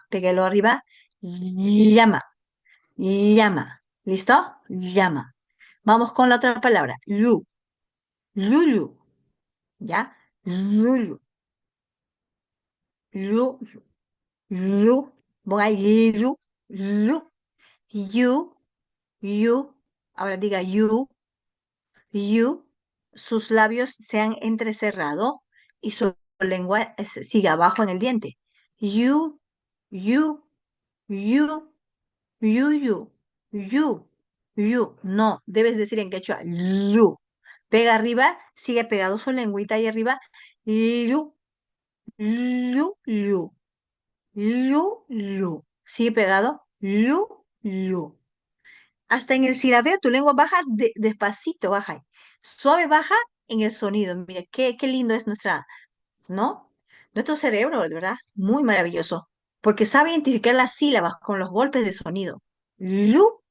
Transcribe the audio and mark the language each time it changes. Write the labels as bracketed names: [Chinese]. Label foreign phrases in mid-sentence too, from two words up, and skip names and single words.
[Spanish] Péguelo arriba. Llama. Llama. ¿Listo? Llama. Vamos con la otra palabra. Lulu. ¿Ya? Lulu. Lu. Lu. Ponga ahí. Lu. Lu. You. You. Ahora diga you. You. Sus labios se han entrecerrado y su lengua sigue abajo en el diente. You. You. You. You. You. You. No, debes decir en quechua. You. Pega arriba, sigue pegado su lengüita ahí arriba. Lu, lu, lu, lu, lu. Sigue pegado. Lu, lu. Hasta en el silabeo tu lengua baja despacito, baja ahí. Suave baja en el sonido. Mira, qué lindo es ¿no? Nuestro cerebro, de verdad, muy maravilloso. Porque sabe identificar las sílabas con los golpes de sonido.